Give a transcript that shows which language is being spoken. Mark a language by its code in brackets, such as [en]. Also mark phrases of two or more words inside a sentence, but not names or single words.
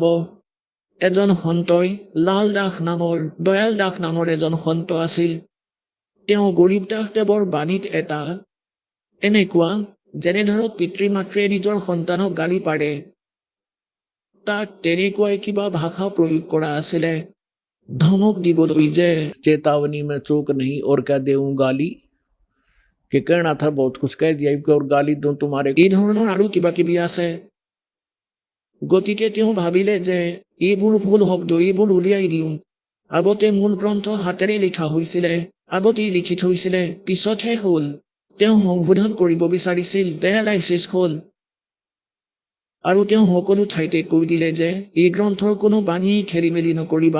[as] এজন সন্তই লাল দাস নামৰ দয়াল দাস নামৰ এজন সন্ত আছিল। তেওঁ গৰীব দাস দেৱৰ বাণীত এটা এনেকুৱা যেনে ধৰক পিতৃ মাতৃয়ে নিজৰ সন্তানক গালি পাৰে তাত তেনেকুৱাই কিবা ভাষা প্ৰয়োগ কৰা আছিলে ধমক দিবলৈ যে [hi] चेतावनी में चूक नहीं और क्या देऊं गाली कि कहना था बहुत कुछ कह दिया और गाली दूं तुम्हारे [as] এই ধৰণৰ আৰু কিবা কিবি আছে। গতিকে তেওঁ ভাবিলে যে এইবোৰ ভুল শব্দ এইবোৰ উলিয়াই দিওঁ। আগতে মূল গ্ৰন্থ হাতেৰে লিখা হৈছিলে আগতেই লিখি থৈছিলে পিছতহে হ'ল। তেওঁ সংশোধন কৰিব বিচাৰিছিল পেৰালাইচিছ হ'ল আৰু তেওঁ সকলো ঠাইতে কৈ দিলে যে এই গ্ৰন্থৰ কোনো বাণী খেলি মেলি নকৰিবা।